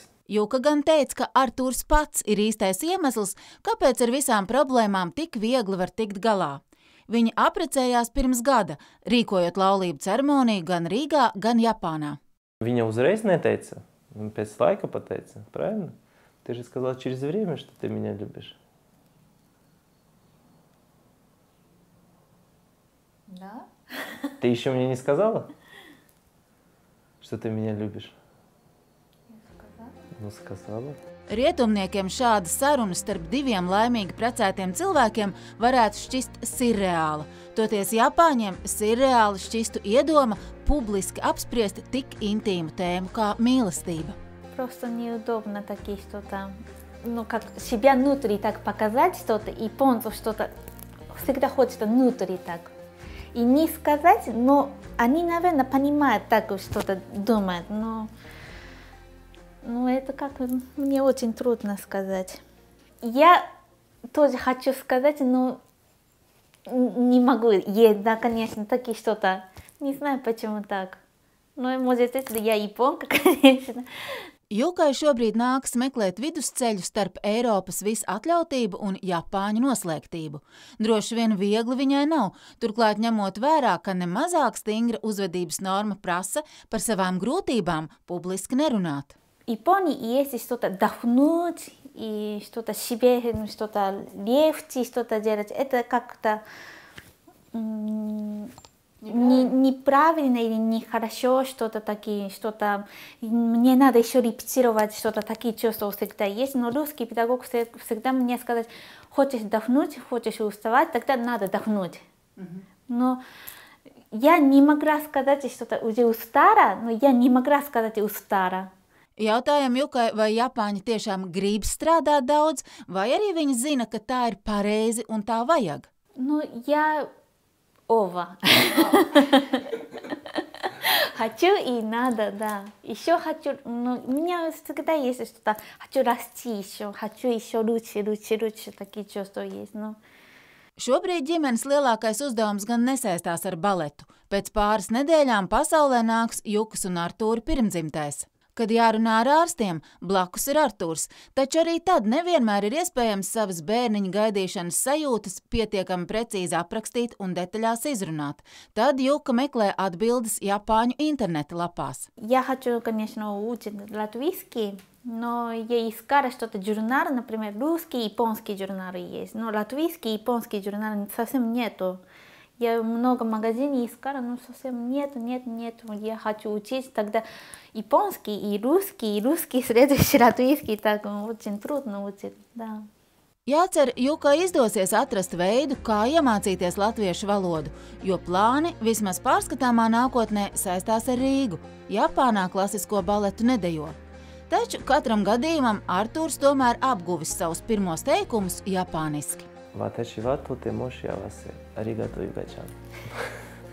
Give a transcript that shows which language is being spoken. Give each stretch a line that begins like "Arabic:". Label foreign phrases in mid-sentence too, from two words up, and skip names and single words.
Latvian: Juka gan teica, ka Artūrs pats ir īstais iemesls, kāpēc ar visām problēmām tik viegli var tikt galā. Viņi apprecējās pirms gada, rīkojot laulību ceremoniju gan Rīgā, gan Japānā. Viņa uzreiz neteica, pēc laika pateica,
Russian: правильно? Ты же сказала через время, что ты меня любишь. Да? Ты еще мне не сказала? Что ты меня любишь? Nu, сказала.
Latvian: Rietumniekiem šāda saruna starp diviem laimīgi precētiem cilvēkiem varētu šķist sirreāla. Toties Japāņiem sirreāli šķistu iedoma publiski apspriest tik intīmu tēmu kā mīlestība.
Russian: Просто неудобно такие что-то, как себя внутри так показать что-то, японцу что-то всегда хочется внутри так. И не сказать, но они, наверное, понимают так, что-то думают, но это как мне очень трудно сказать. Я тоже хочу сказать, но не могу. Есть, да, конечно, такие что-то. Не знаю, почему так. Но, может, если я японка, конечно.
Latvian: Jukai šobrīd nākas meklēt vidusceļu starp Eiropas visatļautību un Japāņu noslēgtību. Droši vien viegli viņai nav, turklāt ņemot vērā, ka nemazāk stingra uzvedības norma prasa par savām grūtībām publiski nerunāt.
Russian: В Японии есть что-то вдохнуть и что-то себе, что-то легче, что-то делать. Это как-то неправильно или нехорошо, что-то такие, что-то мне надо еще репетировать, что-то такие чувства всегда есть. Но русский педагог всегда мне сказать, хочешь вдохнуть, хочешь уставать, тогда надо вдохнуть. Но я не могла сказать, что-то уже устала, но я не могла сказать устала.
Latvian: Jautājam Jukai, vai Japāņi tiešām grib strādāt daudz, vai arī viņi zina, ka tā ir pareizi un tā vajag?
Russian: Я хочу и надо, да. Еще хочу, у меня всегда есть что-то, хочу расти еще, хочу еще лучше, такие чувства есть,
Latvian: Šobrīd ģimenes lielākais uzdevums gan nesaistās ar baletu. Pēc pāris nedēļām pasaulē nāks Jukas un Artūra pirmdzimtais. Kad jārunā ar ārstiem, blakus ir Artūrs, taču arī tad nevienmēr ir iespējams savas bērniņa gaidīšanas sajūtas pietiekami precīzi aprakstīt un detaļās izrunāt. Tad Juka meklē atbildes Japāņu interneta lapās.
Russian: Я хочу, конечно, учить латвийский, но я искала что-то журнал, например, русские и японские журналы есть, но латвийские и японские журналы совсем нету. Я много магазинов искала, но совсем нету. Я хочу учить тогда японский и русский, следующий латвийский, так очень трудно учить, да.
Latvian: Jācer, Jukai izdosies atrast veidu, kā iemācīties latviešu valodu, jo plāni vismaz pārskatāmā nākotnē saistās ar Rīgu. Japānā klasisko baletu nedejo. Taču katram gadījumam Artūrs tomēr apguvis savus pirmos teikumus japāniski.
Japanese: 私はとても幸せ。ありがとう、ユカちゃん.